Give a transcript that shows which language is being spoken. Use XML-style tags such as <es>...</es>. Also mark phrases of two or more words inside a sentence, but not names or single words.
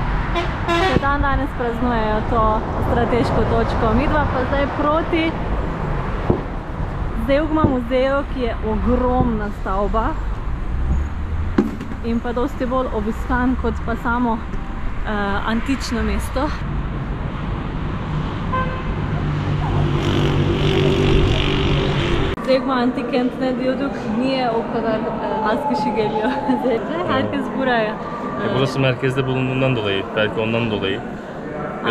<sl>Še dan danes praznujejo to strateško točko. Midva pa zdaj proti Zeugma muzeju, ki je ogromna stavba in pa dosti bolj obiskan kot pa samo antično mesto.</sl> <tr>Zeugma antikentne diyorduk. Niye o kadar az kişi geliyor? Herkes buraya. Burası merkezde bulunduğundan dolayı, belki ondan dolayı. Ya da</tr>